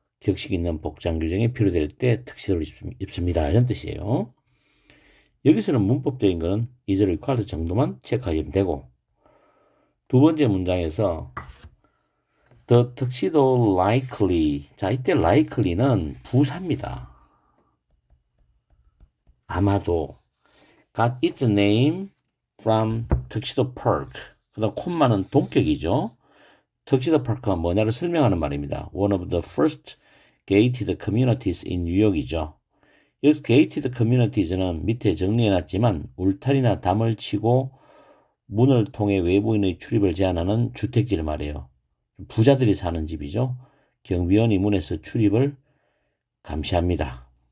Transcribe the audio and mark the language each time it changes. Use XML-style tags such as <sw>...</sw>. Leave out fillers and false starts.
<ko>격식 있는 복장 규정이 필요될 때 턱시도를 입습니다. 이런 뜻이에요. 여기서는 문법적인 거는 is required 정도만 체크하시면 되고, 두 번째 문장에서</ko> <en>the tuxedo likely,</en> <ko>자 이때 likely는 부사입니다. 아마도</ko> <en>got its name from tuxedo park.</en> <ko>그다음 콤마는 동격이죠. 턱시도 파크가 뭐냐를 설명하는 말입니다.</ko> <en>One of the first gated communities in 뉴욕이죠.</en> <ko>여기서 gated communities는 밑에 정리해놨지만 울타리나 담을 치고 문을 통해 외부인의 출입을 제한하는 주택지를 말해요. 부자들이 사는 집이죠. 경비원이 문에서 출입을 감시합니다.</ko>